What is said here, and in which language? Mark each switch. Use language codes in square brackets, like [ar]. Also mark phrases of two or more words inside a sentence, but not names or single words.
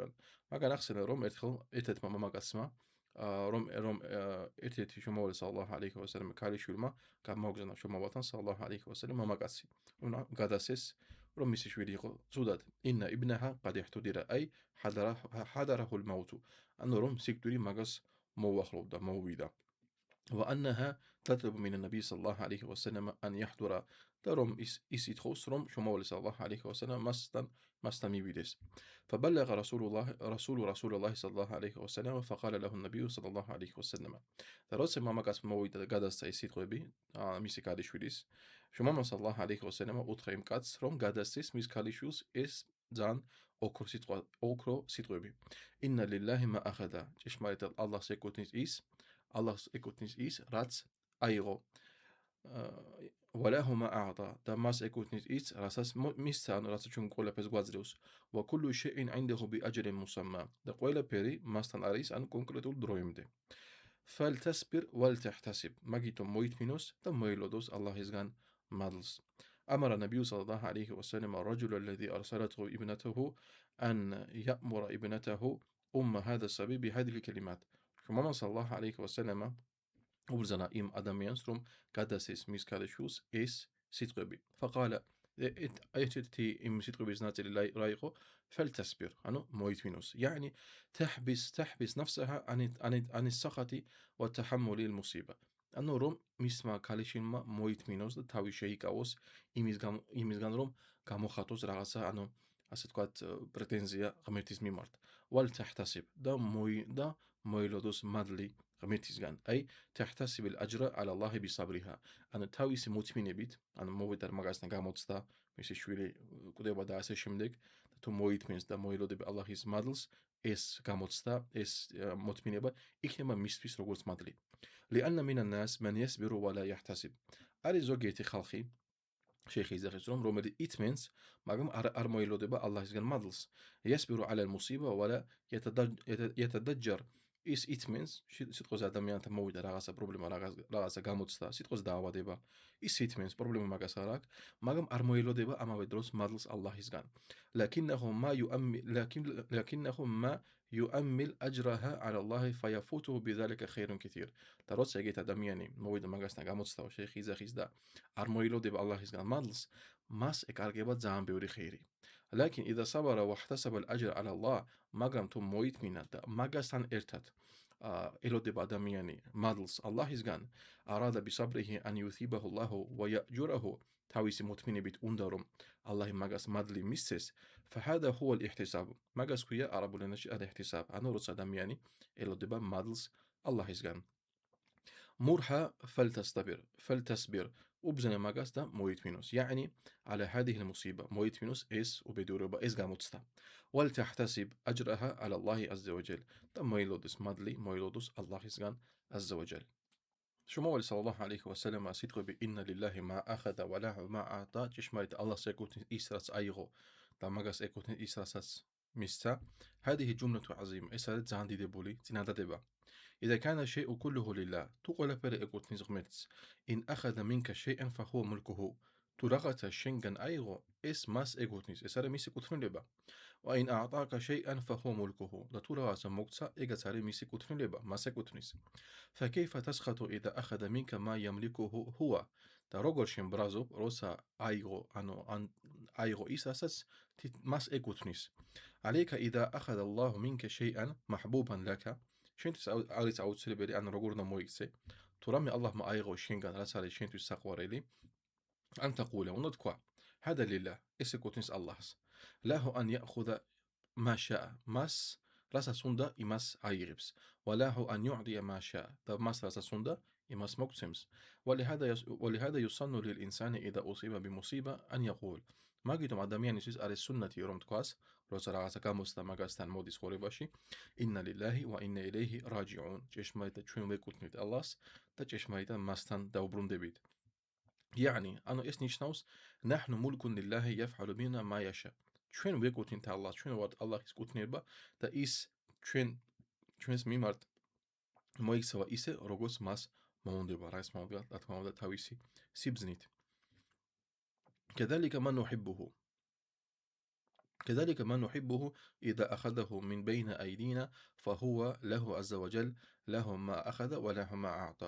[ka] მაგრამ ახსენა რომ ერთხელ ერთ-ერთმა მამაკაცმა რომ ერთ-ერთი შუამავალი [ar] صلى الله عليه وسلم [ka] ქალიშვილმა გამოგზავნა შუამავალთან [ar] صلى الله عليه وسلم [ka] მამაკაცი. უნდა გადასცეს რომ მისი შვილი იყო ცუდად. [ar] إن ابنها قد احتضر أي حضره الموت. [ka] ანუ რომ სიკვდილი მაგას მოუახლოვდა, მოუვიდა. [ar] وأنها تطلب من النبي صلى الله عليه وسلم أن يحضر [ka] და რომ ის ითხოვს რომ შუამავალი [ar] صلى الله عليه وسلم [ka] მასთან მივიდეს. [ar] فبلغ رسول الله صلى الله عليه وسلم فقال له النبي صلى الله عليه وسلم. [ka] და როცა მამაკაცმა მოვიდა და გადასცა ეს სიტყვები მისი ქალიშვილის, შუამავა [ar] صلى الله عليه وسلم [ka] უთხრა იმ კაცს რომ გადასცეს მის ქალიშვილს ეს ძალიან ოქრო სიტყვები. [ar] إن لله ما أخذ. [ka] ჭეშმარიტად ალლაჰს ეკუთვნის ის რაც აიღო. [ar] ولاه ما أعطى [ka] და მას ეკუთვნის ის რასაც მისცა, ანუ რასაც ჩვენ ყველაფერს გვაძლევს. [ar] وكل شيء عنده بأجل مسمى [ka] და ყველაფერი მასთან არის ან კონკრეტულ დროებამდე. [ar] فلتصبر ولتحتسب. [ka] მაგითო მოითმინოს და მოელოდოს ალლაჰისგან მადლს. [ar] أمر النبي صلى الله عليه وسلم الرجل الذي أرسلته ابنته أن يأمر ابنته هذا الصبي بهذه الكلمات. شما صلى الله عليه وسلم [ka] უბრძანა იმ ადამიანს რომ გადასცეს მის ქალიშვილს ეს სიტყვები. فقال ერთ-ერთი იმ სიტყვების ნაწილი რა იყო? فلتصبر. ანუ მოითმინოს. [ar] يعني تحبس نفسها عن السخط وتحمل المصيبة. [ka] ანუ რომ მისმა ქალიშვილმა მოითმინოს და თავი შეიკავოს იმისგან რომ გამოხატოს რაღაცა, ანუ ასე ვთქვათ, პრეტენზია ღმერთის მიმართ. ولتحتسب და მოელოდოს მადლი ღმერთისგან. [ar] აი تحتسب الأجر على الله بصبرها. [ka] ანუ თავისი მოთმინებით, ანუ მოვიდა მაგასთან გამოცდა, მისი შვილი კვდება და ასე შემდეგ, და თუ მოითმენს და მოელოდებს ალლაჰის მადლს, ეს გამოცდა, ეს მოთმინება იქნება მისთვის როგორც მადლი. [ar] لأن من الناس من يصبر ولا يحتسب. [ka] არის ზოგიერთი ხალხი შეიხი იძახის რომ რომელიც ითმენს, მაგრამ არ მოელოდება ალლაჰისგან მადლს. [ar] يصبر على المصيبة ولا يتضجر. [ka] ის ითმენს, სიტყვაზე ადამიანთან მოვიდა რაღაცა პრობლემა, რაღაცა გამოცდა, სიტყვაზე დაავადება. ის ითმენს, პრობლემა მაგას არ აქვს, მაგრამ არ მოელოდება ამავე დროს მადლს ალლაჰისგან. [ar] لكنه ما يؤمل أجرها على الله فيفوته بذلك خير كثير. [ka] და როცა ეგეთ ადამიანი მოვიდა მაგასთან გამოცდა, შეიხი იძახის და არ მოელოდება ალლაჰისგან მადლს, მას ეკარგება ძალიან ბევრი ხეირი. [ar] لكن إذا صبر واحتسب الأجر على الله. [ka] მაგრამ თუ მოითმინა და მაგასთან ერთად ელოდება ადამიანი მადლს ალლაჰისგან, [ar] أراد بصبره أن يثيبه الله ويأجره. [ka] თავისი მოთმინებით უნდა რომ ალლაჰი მაგას მადლი მისცეს. [ar] فهذا هو الاحتساب. [ka] მაგას ქვია არაბულ ენაში الاحتساب. ანუ როცა ადამიანი ელოდება მადლს ალლაჰისგან. [ar] مرها فلتصبر. [ka] უბრძანა მაგას და მოითმინოს. [ar] يعني على هذه المصيبة. [ka] მოითმინოს ეს უბედურება, ეს გამოცდა. [ar] ولتحتسب أجرها على الله عز وجل. [ka] და მოელოდეს მადლი, მოელოდოს ალლაჰისგან [ar] عز وجل. შუამავალი صلى الله عليه وسلم სიტყვები إن لله ما أخذ وله ما أعطى. [ka] ჭეშმარიტ ალლაჰს ეკუთვნის ის რაც აიღო და მაგას ეკუთვნის ის რასაც მისცა. [ar] هذه جملة عظيمة. [ka] ეს არის ძალიან დიდებული წინადადება. [ar] إذا كان الشيء كله لله. [ka] თუ ყველაფერი ეკუთვნის ღმერთს. [ar] إن أخذ منك شيئا فهو ملكه. [ka] თუ რაღაცა შენგან აიღო, ეს მას ეკუთვნის, ეს არის მისი კუთვნილება. [ar] وإن أعطاك شيئا فهو ملكه. [ka] და თუ რაღაცა მოგცა, ეგაც არის მისი კუთვნილება, მას ეკუთვნის. [ar] فكيف تسخط إذا أخذ منك ما يملكه هو. [ka] და როგორ შემბრაზობ, როცა აიღო ის, რასაც მას ეკუთვნის. [ar] عليك إذا أخذ الله منك شيئا محبوبا لك. [ka] შენთვის არის აუცილებელი, ან როგორ უნდა მოიქცე, თუ რამე ალლაჰმა აიღო შენგან, რაც არის შენთვის საყვარელი, [ar] أن تقول [ka] უნდა თქვა [ar] هذا لله. [ka] ეს ეკუთვნის ალლაჰს. [ar] له أن يأخذ ما شاء. [ka] მას რასაც უნდა იმას აიღებს. [ar] وله أن يعطي ما شاء. [ka] და მას რასაც უნდა იმას მოგცემს. [ar] ولهذا يسن للإنسان إذا أصيب بمصيبة أن يقول. [ka] მაგიტომ ადამიანისთვის არის სუნნათი რომ თქვას, როცა რაღაცა გამოცდა მაგასთან მოდის ხორებაში, [ar] إنا لله وإنا إليه راجعون. [ka] ჭეშმარიტად ჩვენ ვეკუთვნით ალლაჰს და ჭეშმარიტად მასთან დაუბრუნდებით. [ar] يعني [ka] ანუ ეს ნიშნავს [ar] نحن ملك لله يفعل بنا ما يشاء. [ka] ჩვენ ვეკუთვნით ალლას, ჩვენ ვართ ალლაჰის კუთვნილება და ის ჩვენს მიმართ მოიქცევა ისე, როგორც მას მოუნდება, რაც მოუდგა, რა თქმა უნდა, თავისი სიბრძნით. [ar] كذلك ما نحبه إذا أخذه من بين أيدينا فهو له عز وجل له ما أخذ وله ما أعطى.